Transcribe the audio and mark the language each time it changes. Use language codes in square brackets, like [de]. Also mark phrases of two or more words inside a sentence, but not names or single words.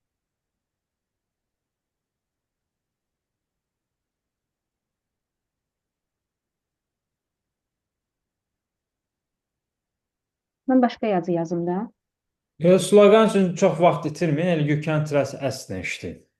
[az] Mən başqa yazı yazım da. Sloqan üçün çox vaxt itirməyin, elə [en] you can trust [az] S-lə işləyin.